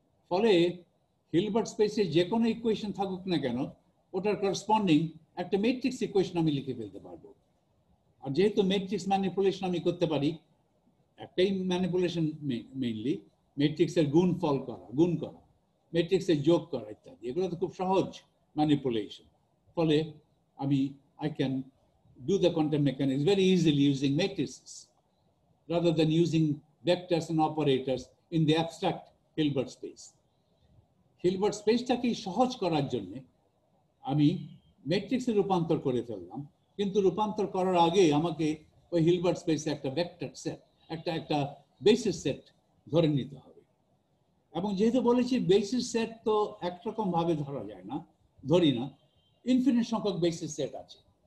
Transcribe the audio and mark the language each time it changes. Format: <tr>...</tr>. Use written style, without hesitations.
<bn>ফলে হিলবার্ট স্পেসে যে কোনো ইকুয়েশন থাকুক না কেন, ওটার করসপন্ডিং একটা ম্যাট্রিক্স ইকুয়েশন আমি লিখে ফেলতে পারবো। আর যেহেতু ম্যাট্রিক্স ম্যানিপুলেশন আমি করতে পারি, একটাই ম্যানিপুলেশন মেইনলি, ম্যাট্রিক্সের গুণ করা, ম্যাট্রিক্সের যোগ করা ইত্যাদি, এগুলো তো খুব সহজ ম্যানিপুলেশন। ফলে আমি</bn> <en>I can do the quantum mechanics very easily using matrices rather than using vectors and operators in the abstract Hilbert space.</en> <bn>Hilbert স্পেসটাকে সহজ করার জন্য আমি ম্যাট্রিক্সে রূপান্তর করে ফেললাম, কিন্তু রূপান্তর করার আগে আমাকে ওই হিলবার্ট স্পেসে একটা ভেক্টর সেট, একটা বেসিস সেট ধরে নিতে হবে। এবং যেহেতু বলেছি বেসিস সেট তো একরকম ভাবে ধরা যায় না, ধরি না, ইনফিনিট সংখ্যক বেসিস সেট আছে।</bn>